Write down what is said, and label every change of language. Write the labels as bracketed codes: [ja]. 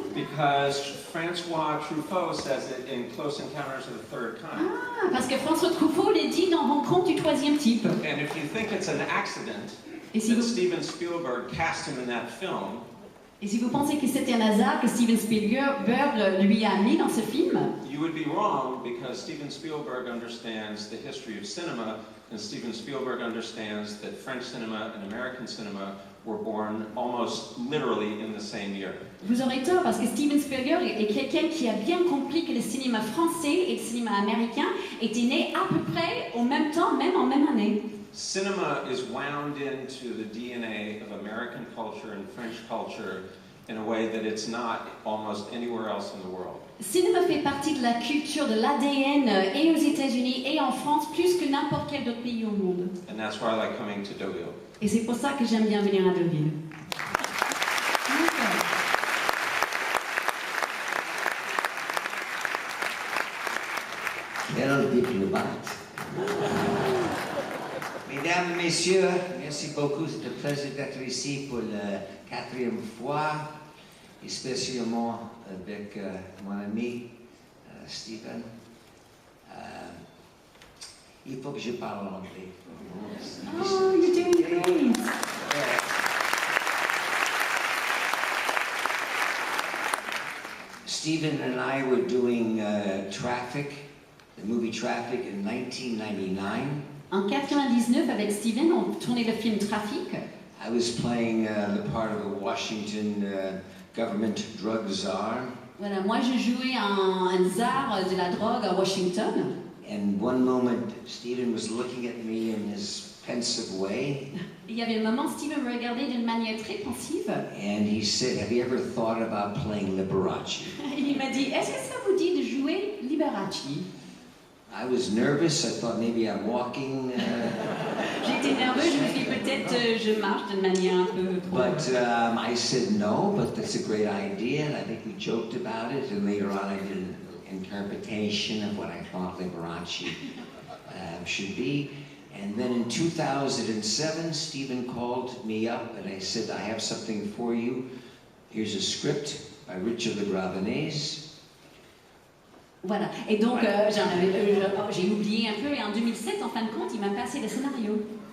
[en] Because Francois Truffaut says it in Close Encounters of the Third Kind. [fr] Ah, parce que François Truffaut l'a dit dans Rencontre du troisième type. [en] And if you think it's an accident that Steven Spielberg cast him in that film, [fr] et si vous pensez que c'était un hasard que Steven Spielberg lui a mis dans ce film, [en] you would be wrong, because Steven Spielberg understands the history of cinema, and Steven Spielberg understands that French cinema and American cinema were born almost literally in the same year. [fr] Vous aurez tort, parce que Steven Spielberg est quelqu'un qui a bien compris que le cinéma français et le cinéma américain étaient nés à peu près au même temps, même en même année. [en] Cinema is wound into the DNA of American culture and French culture in a way that it's not almost anywhere else in the world. [fr] Le cinéma fait partie de la culture, de l'ADN et aux États-Unis et en France plus que n'importe quel autre pays au monde. [en] And that's why I like coming to Deauville. [fr] Et c'est pour ça que j'aime bien venir à Deauville. Quel diplomate. Mesdames et messieurs, merci beaucoup. C'est un plaisir d'être ici pour la 4e fois, et spécialement avec mon ami Stephen. Il faut que je parle en anglais. [en] Oh, you're doing great. Stephen and I were doing Traffic, the movie Traffic, in 1999. [fr] En 99, avec Steven, on tournait le film Trafic. [en] I was playing the part of a Washington government drug czar. [fr] Voilà, moi je jouais un tsar de la drogue à Washington. [en] And one moment, Stephen was looking at me in his pensive way. [fr] Il y avait un moment, Steven me regardait d'une manière très pensive. [en] And he said, "Have you ever thought about playing Liberace?" [fr] Il m'a dit, est-ce que ça vous dit de jouer Liberace? [en] I was nervous. I thought maybe I'm walking. [fr] J'étais nerveux, je me suis dit peut-être je marche d'une manière un peu trop. [en] But I said no, but that's a great idea. And I think we joked about it. And later on, I did an interpretation of what I thought Liberace should be. And then in 2007, Stephen called me up and I said, I have something for you. Here's a script by Richard Le Gravenese. [fr] Voilà, et donc j'ai oublié un peu, et en 2007, en fin de compte, il m'a passé le scénario.